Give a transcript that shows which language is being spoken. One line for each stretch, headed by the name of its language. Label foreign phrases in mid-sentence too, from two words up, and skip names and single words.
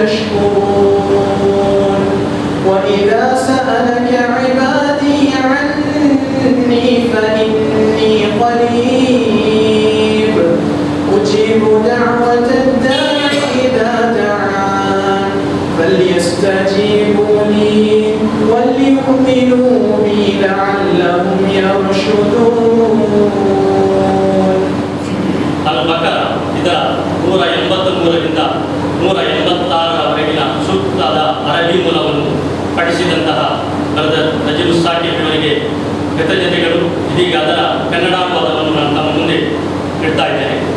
Arabic: تشكرون وإذا سألك عبادي عني فإني قريب أجيب دعوة الداع إذا دعان فليستجيبوا لي وليؤمنوا بي لعلهم يرشدون.
Kannada: ಅಲ್-ಬಕರ ಇದರ 183ರಿಂದ 186ರವರೆಗಿನ ಸೂಕ್ತದ ಅರಬಿ ಮೂಲವನ್ನು ಪಠಿಸಿದಂತಹ ಬ್ರದರ್ ನಜೀಬ್ ಸಾಕಿಬ್ ಇವರಿಗೆ ಕೃತಜ್ಞತೆಗಳು. ಇದೀಗ ಅದರ ಕನ್ನಡ ಪದವನ್ನು ನಾನು ತಮ್ಮ ಮುಂದೆ ಇಡ್ತಾ ಇದ್ದೇನೆ.